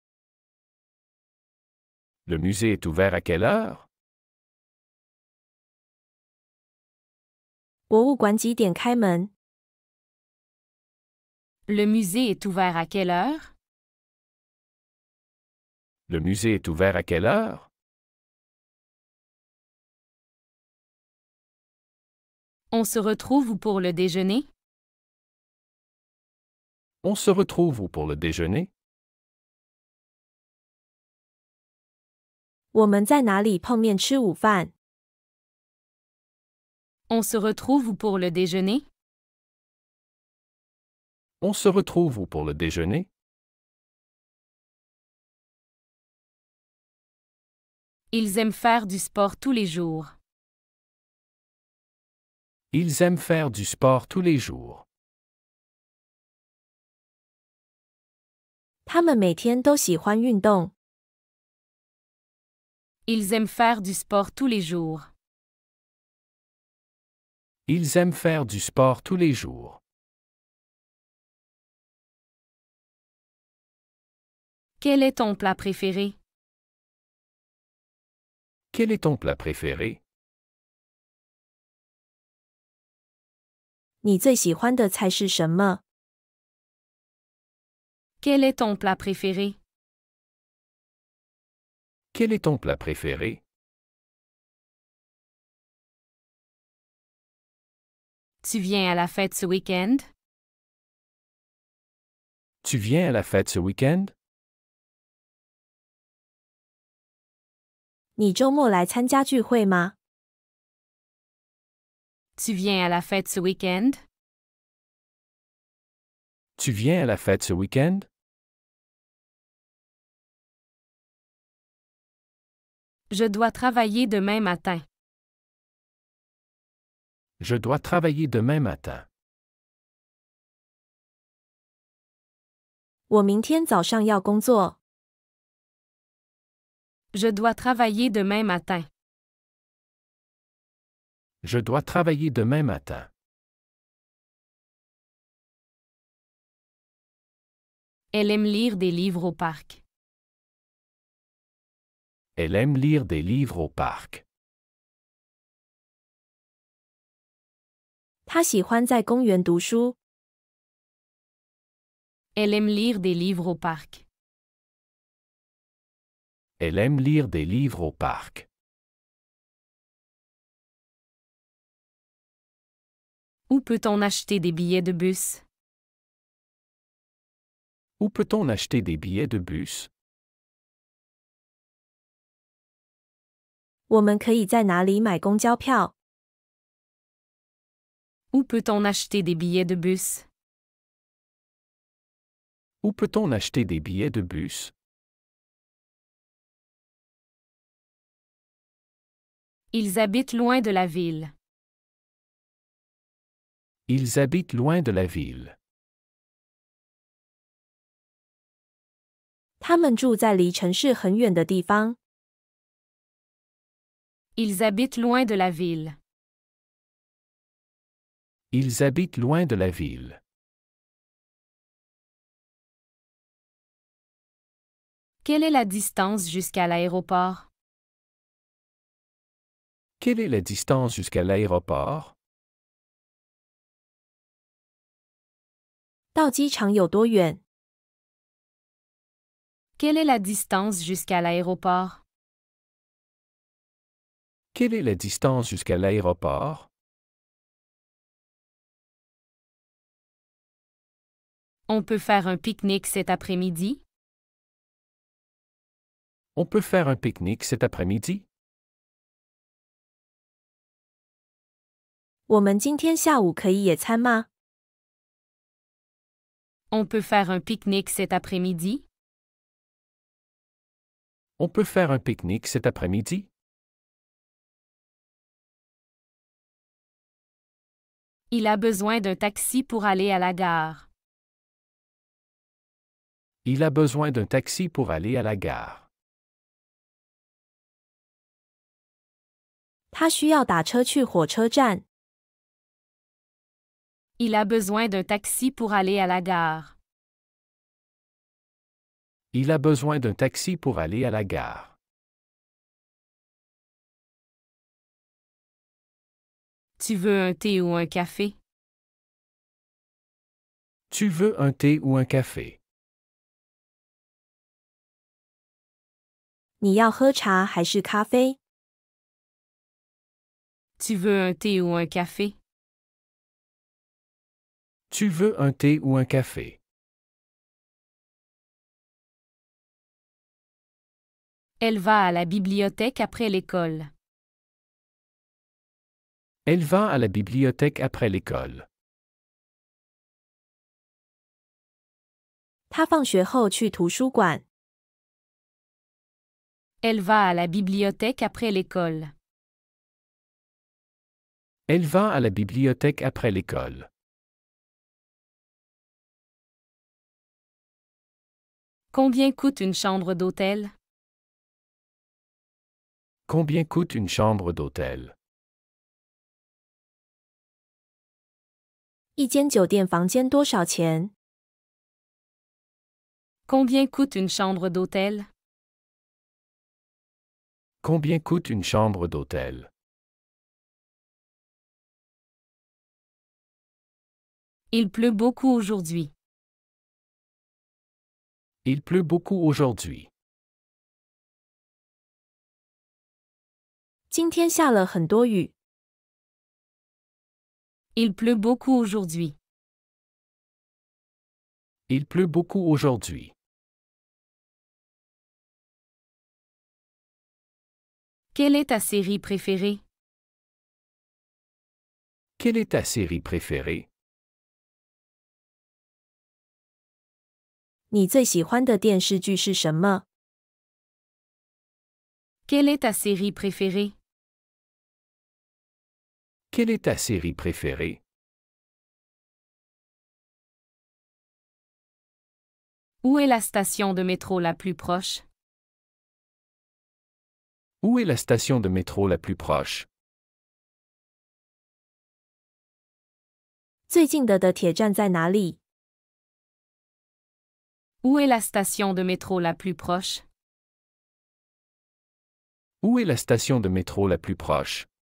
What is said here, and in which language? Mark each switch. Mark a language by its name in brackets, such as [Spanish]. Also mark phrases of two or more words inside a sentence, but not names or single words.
[French] Le musée est ouvert à quelle heure? [Chinese] 博物馆几点开门？ [French] Le musée est ouvert à quelle heure? Le musée est ouvert à quelle heure? On se retrouve où pour le déjeuner? On se retrouve où pour le déjeuner? [Chinese] 我们在哪里碰面吃午饭？ [French] On se retrouve où pour le déjeuner? On se retrouve où pour le déjeuner? Ils aiment faire du sport tous les jours. Ils aiment faire du sport tous les jours. [Chinese] 他们每天都喜欢运动。 [French] Ils aiment faire du sport tous les jours. Ils aiment faire du sport tous les jours. Quel est ton plat préféré? Quel est ton plat préféré? [Chinese] 你最喜欢的菜是什么？ [French] Quel est ton plat préféré? Quel est ton plat préféré? Tu viens à la fête ce week-end? Tu viens à la fête ce week-end? [Chinese] 你周末来参加聚会吗？ [French] Tu viens à la fête ce week-end? Tu viens à la fête ce week-end? Je dois travailler demain matin. Je dois travailler demain matin. [Chinese] 我明天早上要工作。 [French] Je dois travailler demain matin. Je dois travailler demain matin. Elle aime lire des livres au parc. Elle aime lire des livres au parc. [Chinese] 他喜欢在公园读书。 [French] Elle aime lire des livres au parc. Elle aime lire des livres au parc. Où peut-on acheter des billets de bus? Où peut-on acheter des billets de bus? [Chinese] 我们可以在哪里买公交票？ [French] Où peut-on acheter des billets de bus? Où peut-on acheter des billets de bus? Ils habitent loin de la ville. Ils habitent loin de la ville. [Chinese] 他们住在离城市很远的地方。 [French] Ils habitent loin de la ville. Ils habitent loin de la ville. Quelle est la distance jusqu'à l'aéroport? Quelle est la distance jusqu'à l'aéroport? [Chinese] 到机场有多远？ [French] Quelle est la distance jusqu'à l'aéroport? Quelle est la distance jusqu'à l'aéroport? On peut faire un pique-nique cet après-midi? On peut faire un pique-nique cet après-midi? [Chinese] 我们今天下午可以野餐吗？ [French] On peut faire un pique-nique cet après-midi? On peut faire un pique-nique cet après-midi? Il a besoin d'un taxi pour aller à la gare. Il a besoin d'un taxi pour aller à la gare. [Chinese] 他需要打车去火车站。 [French] Il a besoin d'un taxi pour aller à la gare. Il a besoin d'un taxi pour aller à la gare. Tu veux un thé ou un café? Tu veux un thé ou un café? [Chinese] 你要喝茶还是咖啡？ [French] Tu veux un thé ou un café? Tu veux un thé ou un café? Elle va à la bibliothèque après l'école. Elle va à la bibliothèque après l'école. [Chinese] 他放学后去图书馆。 [French] Elle va à la bibliothèque après l'école. Elle va à la bibliothèque après l'école. Combien coûte une chambre d'hôtel? Combien coûte une chambre d'hôtel? [Chinese] 一间酒店房间多少钱？ [French] Combien coûte une chambre d'hôtel? Combien coûte une chambre d'hôtel? Il pleut beaucoup aujourd'hui. Il pleut beaucoup aujourd'hui. [Chinese] 今天下了很多雨。 [French] Il pleut beaucoup aujourd'hui. Il pleut beaucoup aujourd'hui. Quelle est ta série préférée? Quelle est ta série préférée? [Chinese] 你最喜欢的电视剧是什么？ [French] Quelle est ta série préférée? Quelle est ta série préférée? Où est la station de métro la plus proche? Où est la station de métro la plus proche? [Chinese] 最近的铁站在哪里？ [French] Où est la station de métro la plus proche? Où est la station de métro la plus proche?